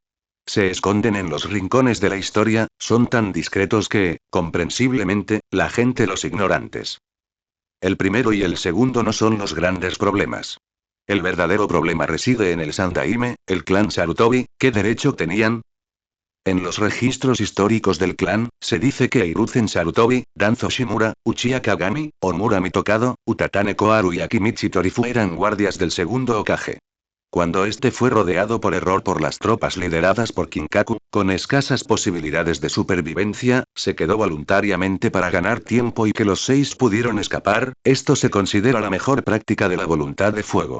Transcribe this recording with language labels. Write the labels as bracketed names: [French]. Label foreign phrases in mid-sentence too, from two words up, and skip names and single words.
[Spanish] Se esconden en los rincones de la historia, son tan discretos que, comprensiblemente, la gente los ignorantes. El primero y el segundo no son los grandes problemas. El verdadero problema reside en el Sandaime, el clan Sarutobi. ¿Qué derecho tenían? En los registros históricos del clan, se dice que Hiruzen Sarutobi, Danzo Shimura, Uchiha Kagami, Omura Mitokado, Utatane Koharu y Akimichi Torifu eran guardias del segundo Hokage. Cuando este fue rodeado por error por las tropas lideradas por Kinkaku, con escasas posibilidades de supervivencia, se quedó voluntariamente para ganar tiempo y que los 6 pudieron escapar. Esto se considera la mejor práctica de la voluntad de fuego.